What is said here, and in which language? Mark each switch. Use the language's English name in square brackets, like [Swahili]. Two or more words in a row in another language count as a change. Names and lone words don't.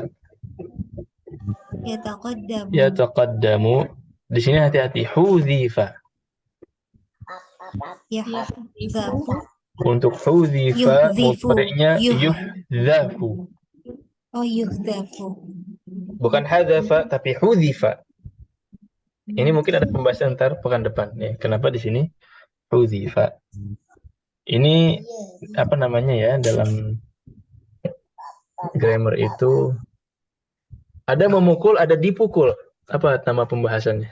[Arabic] Yataqaddamu. [Indonesian] yataqaddamu. Di sini hati-hati. Hudhifa. [Arabic] Yahzafu. [Indonesian] Untuk hudhifa [Arabic] Yuhdhifu. [Indonesian] mudhari'nya yuhdhafu. [Arabic] Oh, yuhdhafu. [Indonesian] Bukan hadzafa tapi hudhifa. Ini mungkin ada pembahasan ntar pekan depan ya. Kenapa di sini hudhifa? Ini apa namanya ya dalam grammar itu ada memukul, ada dipukul. Apa nama pembahasannya?